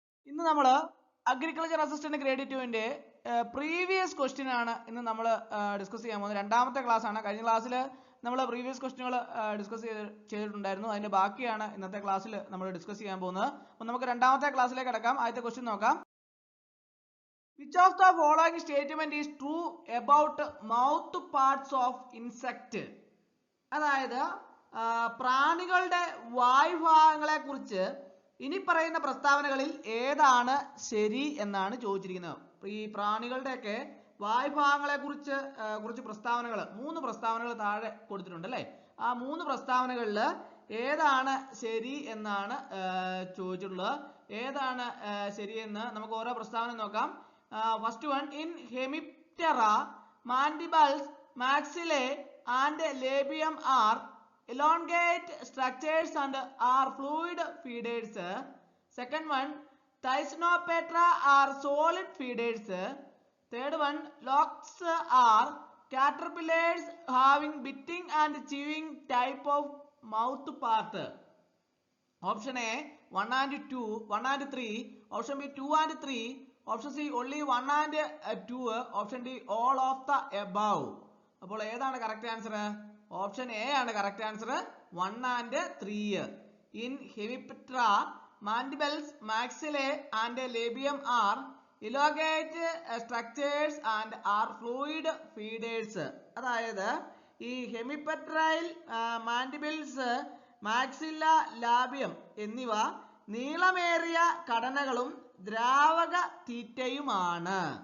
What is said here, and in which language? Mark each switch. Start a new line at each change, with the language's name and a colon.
Malayalam: ഇന്ന് നമ്മൾ agriculture assistant grade 2ന്റെ previous question ആണ് ഇന്ന് നമ്മൾ ഡിസ്കസ് ചെയ്യാൻ പോകുന്നത്. രണ്ടാമത്തെ ക്ലാസ് ആണ്. കഴിഞ്ഞ ക്ലാസ്സിൽ നമ്മൾ പ്രീവിയസ് ക്വസ്റ്റ്യനുകൾ ഡിസ്കസ് ചെയ്തിട്ടുണ്ടായിരുന്നു. അതിന്റെ ബാക്കിയാണ് ഇന്നത്തെ ക്ലാസ്സിൽ നമ്മൾ ഡിസ്കസ് ചെയ്യാൻ പോകുന്നത്. അപ്പോൾ നമുക്ക് രണ്ടാമത്തെ ക്ലാസ്സിലേക്ക് കടക്കാം. ആദ്യത്തെ ക്വസ്റ്റ്യൻ നോക്കാം.
English: Which of the following statement is true about mouth parts of insect?
Malayalam: അതായത് പ്രാണികളുടെ വായ്ഭാഗങ്ങളെ കുറിച്ച് ഇനി പറയുന്ന പ്രസ്താവനകളിൽ ഏതാണ് ശരി എന്നാണ് ചോദിച്ചിരിക്കുന്നത്. ഈ പ്രാണികളുടെയൊക്കെ വായ്ഭാഗങ്ങളെ കുറിച്ച് കുറച്ച് പ്രസ്താവനകൾ, 3 പ്രസ്താവനകൾ താഴെ കൊടുത്തിട്ടുണ്ട് അല്ലേ. ആ 3 പ്രസ്താവനകളിൽ ഏതാണ് ശരി എന്നാണ് ചോദിച്ചിട്ടുള്ളത്. ഏതാണ് ശരിയെന്ന് നമുക്ക് ഓരോ പ്രസ്താവന നോക്കാം.
English: First one, in Hemiptera mandibles maxillae and labium are elongate structures and are fluid feeders. Second one, Thyanopetra are solid feeders. Third one, locusts are caterpillars having biting and chewing type of mouth part. Option A 1 and 2, 1 and 3. Option B 2 and 3. Option C only 1 and 2. Option D all of the above.
Malayalam: അപ്പോൾ ഏതാണ് correct answer?
English: Option A ആണ് correct answer, 1 and 3. In Hemiptera mandibles maxillae and labium are elongate structures and are fluid feeders.
Malayalam: അതായത് ഈ ഹെമിപെട്രയിൽ mandibles, maxilla, ലാബിയം എന്നിവ നീളമേറിയ ഘടനകളും ദ്രാവക തീറ്റയുമാണ്.